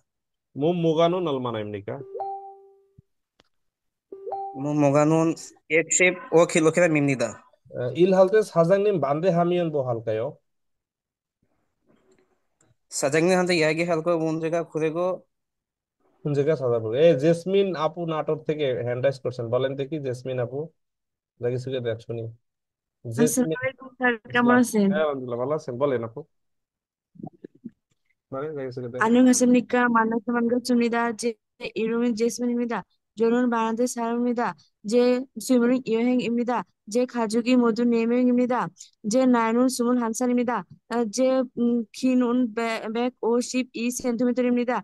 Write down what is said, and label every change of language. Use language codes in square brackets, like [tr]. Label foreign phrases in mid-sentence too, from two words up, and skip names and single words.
[ko] 몸무게는 얼마나입니까? 몸무게는 115kg입니다. 일할 때 사장님 반대하면 뭐 할까요? 사장님한테 이야기할 거 문제가 그리고 문제가 찾아보고. [bn] জেসমিন আপু নাটোর থেকে [en] hand raise [bn] করছেন, বলেন দেখি জেসমিন আপু, যা কিছু দেখ শুনি। জেসমিন, [ar] السلام عليكم [bn] স্যার, কেমন আছেন? হ্যাঁ আলহামদুলিল্লাহ ভালো আছেন, বলেন আপু, মানে যা কিছু দেখ। [ko] 안녕하십니까? 만나서 반갑습니다. 제 이름은 제스민입니다. 저는 바란데 사람입니다. 제 취미는 여행입니다. 제 가족이 모두 4명입니다. 제 나이는 21살입니다. 제 키는 152cm입니다.